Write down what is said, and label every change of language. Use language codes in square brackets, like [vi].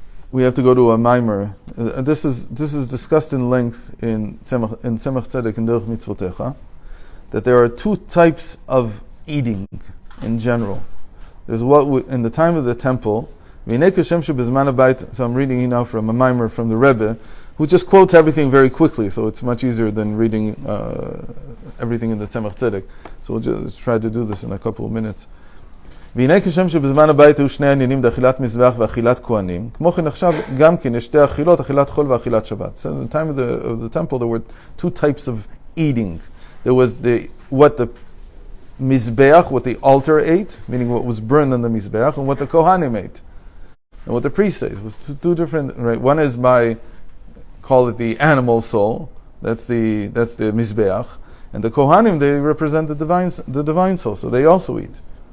[en] We have to go to a mimer. This is discussed in length in Tzemach Tzedek and Derech Mitzvotecha, that there are two types of eating in general. There's what in the time of the temple. So I'm reading now from a mimer from the Rebbe, who just quotes everything very quickly, so it's much easier than reading everything in the Tzemach Tzedek. So we'll just try to do this in a couple of minutes. [he] והנה כשם שבזמן הבית היו שני עניינים דאכילת מזבח ואכילת כהנים, כמו כן עכשיו גם כן יש שתי אכילות, אכילת חול ואכילת שבת. [en] So in the time of the temple there were two types of eating. There was what the mizbeach, what the altar ate, meaning what was burned on the mizbeach, and what the kohanim ate. And what the priest ate. It was two different, right? One is call it the animal soul, that's the mizbeach, and the kohanim, they represent the divine soul, so they also eat.